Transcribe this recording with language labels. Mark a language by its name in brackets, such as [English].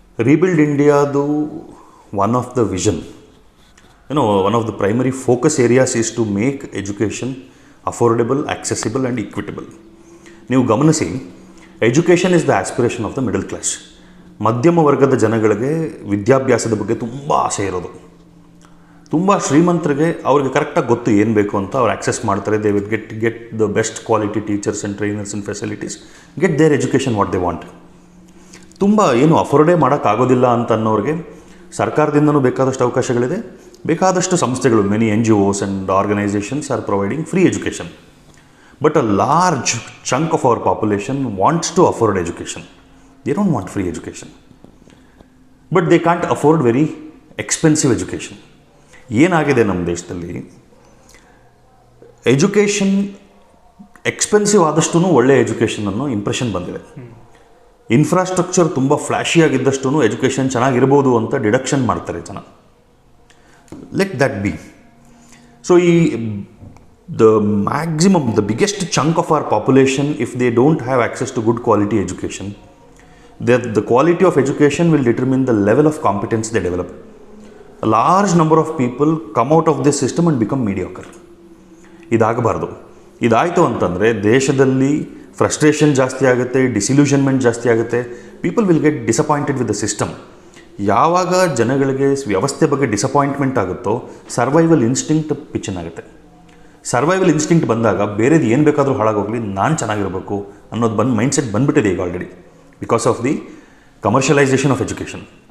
[English] Rebuild ಇಂಡಿಯಾದು one of the vision, one of the primary focus areas is to make education affordable, accessible and equitable. [Kannada] ನೀವು ಗಮನಿಸಿ, [English] Education is the aspiration of the middle class. [Kannada] ಮಧ್ಯಮ ವರ್ಗದ ಜನಗಳಿಗೆ ವಿದ್ಯಾಭ್ಯಾಸದ ಬಗ್ಗೆ ತುಂಬ ಆಸೆ ಇರೋದು. ತುಂಬ ಶ್ರೀಮಂತರಿಗೆ ಅವ್ರಿಗೆ ಕರೆಕ್ಟಾಗಿ ಗೊತ್ತು ಏನು ಬೇಕು ಅಂತ ಅವ್ರು ಆಕ್ಸೆಸ್ ಮಾಡ್ತಾರೆ. [English] They will get the best quality teachers and trainers and facilities, get their education what they want. [Kannada] ತುಂಬ ಏನು ಅಫೋರ್ಡೇ ಮಾಡೋಕ್ಕಾಗೋದಿಲ್ಲ ಅಂತ ಅನ್ನೋರಿಗೆ ಸರ್ಕಾರದಿಂದನೂ ಬೇಕಾದಷ್ಟು ಅವಕಾಶಗಳಿದೆ. ಬೇಕಾದಷ್ಟು ಸಂಸ್ಥೆಗಳು, [English] Many NGOs and organisations are providing free education. But a large chunk of our population wants to afford education. They don't want free education, but they can't afford very expensive education. [Kannada] ಏನಾಗಿದೆ ನಮ್ಮ ದೇಶದಲ್ಲಿ, education expensive ಆದಷ್ಟು ಒಳ್ಳೆಯ education ಅನ್ನೋ impression ಬಂದಿದೆ. Infrastructure ತುಂಬ ಫ್ಲ್ಯಾಶಿಯಾಗಿದ್ದಷ್ಟು education ಚೆನ್ನಾಗಿರ್ಬೋದು ಅಂತ deduction ಮಾಡ್ತಾರೆ ಜನ. [English] Let that be. So the maximum, the biggest chunk of our population, if they don't have access to good quality education, the quality of education will determine the level of competence they develop. A large number of people come out of this system and become mediocre. [Kannada] ಇದಾಗಬಾರ್ದು. ಇದಾಯಿತು ಅಂತಂದರೆ ದೇಶದಲ್ಲಿ frustration ಜಾಸ್ತಿ ಆಗುತ್ತೆ, ಡಿಸಿಲ್ಯೂಷನ್ಮೆಂಟ್ ಜಾಸ್ತಿ ಆಗುತ್ತೆ. [English] People will get disappointed with the system. [Kannada] ಯಾವಾಗ ಜನಗಳಿಗೆ ವ್ಯವಸ್ಥೆ ಬಗ್ಗೆ ಡಿಸಪಾಯಿಂಟ್ಮೆಂಟ್ ಆಗುತ್ತೋ ಸರ್ವೈವಲ್ ಇನ್ಸ್ಟಿಂಕ್ಟ್ ಪಿಚ್ಚನ್ ಆಗುತ್ತೆ. ಸರ್ವೈವಲ್ ಇನ್ಸ್ಟಿಂಕ್ಟ್ ಬಂದಾಗ ಬೇರೆದು ಏನು ಬೇಕಾದರೂ ಹಾಳಾಗೋಗಲಿ, ನಾನು ಚೆನ್ನಾಗಿರಬೇಕು ಅನ್ನೋದು ಮೈಂಡ್ಸೆಟ್ ಬಂದುಬಿಟ್ಟಿದೆ ಈಗ already, [English] Because of the commercialisation of education.